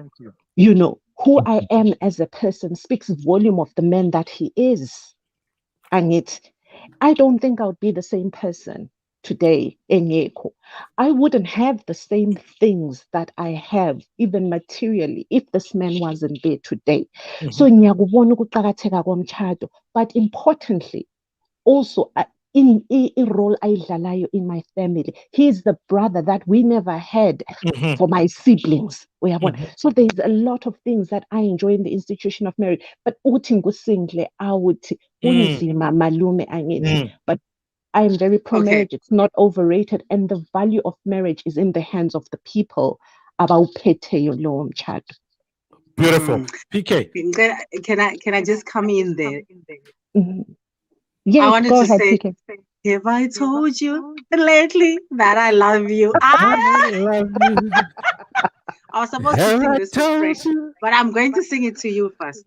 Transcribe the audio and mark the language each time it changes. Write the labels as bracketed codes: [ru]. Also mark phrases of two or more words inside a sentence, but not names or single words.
[en] You know, who I am as a person speaks volume of the man that he is. And I don't think I would be the same person today, Enyeko. I wouldn't have the same things that I have, even materially, if this man wasn't there today. So, [zu] ngiyakubona ukuqakatheka komtshado, [en] but importantly, also in a role ayidlalayo in my family. He's the brother that we never had for my siblings. So there's a lot of things that I enjoy in the institution of marriage. [zu] But uthi ngusingle awuthi unzima Malume angithi. [en] But I am very pro-marriage. It's not overrated. And the value of marriage is in the hands of the people. [zu] Abawuphetheyo lowo mtshado. [en] Beautiful. PK. Can I just come in there? Yes, I wanted go to ahead, say, PK. have I told you lately that I love you? I love you. I was supposed to sing this with Fresh, but I'm going to sing it to you first.